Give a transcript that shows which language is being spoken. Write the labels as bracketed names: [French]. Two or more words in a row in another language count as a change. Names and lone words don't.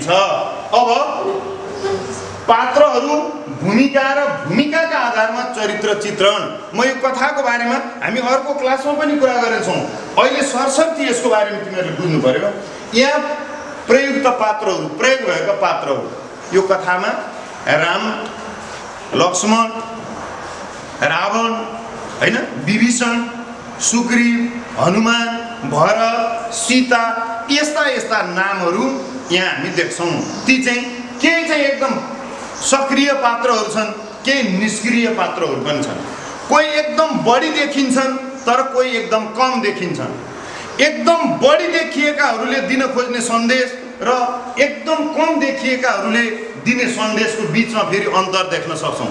[Nepali] अब पात्रहरू, भूमिका र भूमिकाका आधारमा चरित्र चित्रण। म यो कथाको बारेमा हामी अर्को क्लासमा पनि कुरा गरेछौँ। अहिले सरसर्ती यसको बारेमा तिमीहरूले बुझ्नु पर्यो। यहाँ प्रयुक्त पात्रहरू, प्रयोग भएका पात्रहरू यो कथामा राम, लक्ष्मण, रावण होइन, विभीषण, सुग्रीव, हनुमान, भरत, सीता, यस्ता नामहरू यहाँ हामी देख्छौँ। ती चाहिँ केही चाहिँ एकदम सक्रिय पात्रहरू छन्, केही निष्क्रिय पात्रहरू पनि छन्। कोही एकदम बढी देखिन्छन् तर कोही एकदम कम देखिन्छन्। एकदम बढी देखिएकाहरूले दिन खोज्ने सन्देश र एकदम कम देखिएकाहरूले दिने सन्देशको बिचमा फेरि अन्तर देख्न सक्छौँ।